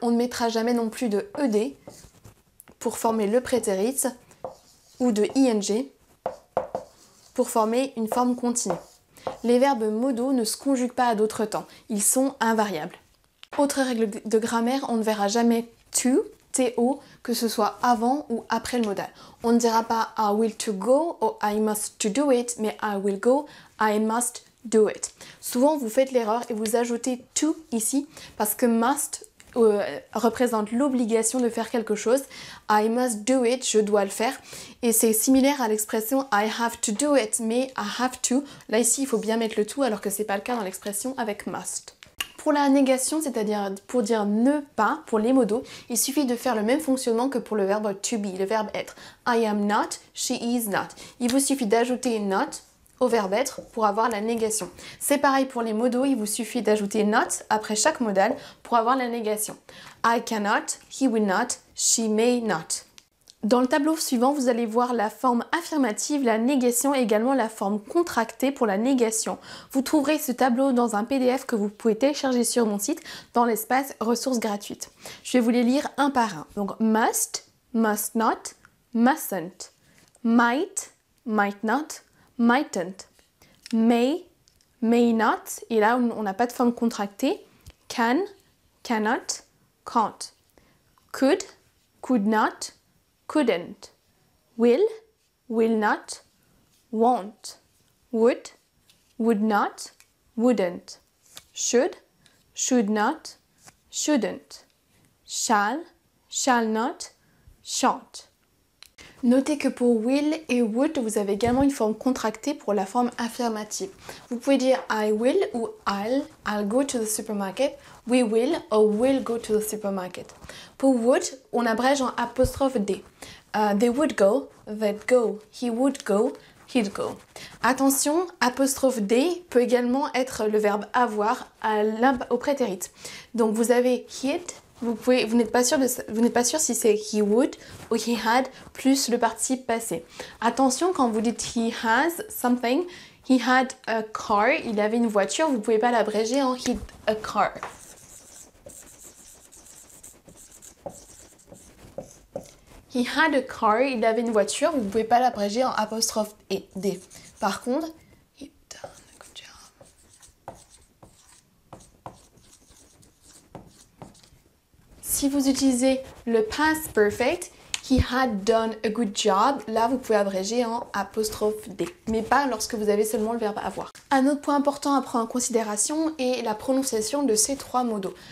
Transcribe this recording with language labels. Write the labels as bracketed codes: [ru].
[fr] On ne mettra jamais non plus de ed pour former le prétérit ou de ing pour former une forme continue. Les verbes modaux ne se conjuguent pas à d'autres temps, ils sont invariables. Autre règle de grammaire, on ne verra jamais to, to, que ce soit avant ou après le modal. On ne dira pas [en] I will to go ou I must to do it, mais I will go, I must do it. [fr] Souvent vous faites l'erreur et vous ajoutez to ici parce que must représente l'obligation de faire quelque chose. [en] I must do it, [fr] je dois le faire. Et c'est similaire à l'expression [en] I have to do it, mais I have to. [fr] Là ici, il faut bien mettre le to alors que c'est pas le cas dans l'expression avec must. Pour la négation, c'est-à-dire pour dire ne pas, pour les modaux, il suffit de faire le même fonctionnement que pour le verbe to be, le verbe être. [en] I am not, she is not. [fr] Il vous suffit d'ajouter not au verbe être pour avoir la négation. C'est pareil pour les modaux, il vous suffit d'ajouter not après chaque modal pour avoir la négation. [en] I cannot, he will not, she may not. [fr] Dans le tableau suivant, vous allez voir la forme affirmative, la négation et également la forme contractée pour la négation. Vous trouverez ce tableau dans un PDF que vous pouvez télécharger sur mon site dans l'espace ressources gratuites. Je vais vous les lire un par un. [en] Donc must, must not, mustn't, might, might not, mightn't, may, may not, [fr] et là on n'a pas de forme contractée, [en] can, cannot, can't, could, could not, couldn't, will, will not, won't, would, would not, wouldn't, should, should not, shouldn't, shall, shall not, shan't. [fr] Notez que pour will et would, vous avez également une forme contractée pour la forme affirmative. Vous pouvez dire [en] I will ou I'll go to the supermarket, we will or we'll go to the supermarket. [fr] Pour would, on abrège en apostrophe D. [en] They would go, they'd go, he would go, he'd go. [fr] Attention, apostrophe D peut également être le verbe avoir au prétérit. Donc vous avez he'd, vous n'êtes pas sûr si c'est he would ou he had plus le participe passé. Attention, quand vous dites [en] he has something, he had a car, [fr] il avait une voiture, vous ne pouvez pas l'abréger en he a car. [en] He had a car, [fr] il avait une voiture, vous ne pouvez pas l'abréger en apostrophe D. Par contre, [en] he done a good job. [fr] Si vous utilisez le past perfect, [en] he had done a good job, [fr] là vous pouvez abréger en apostrophe D, mais pas lorsque vous avez seulement le verbe avoir. Un autre point important à prendre en considération est la prononciation de ces trois modos.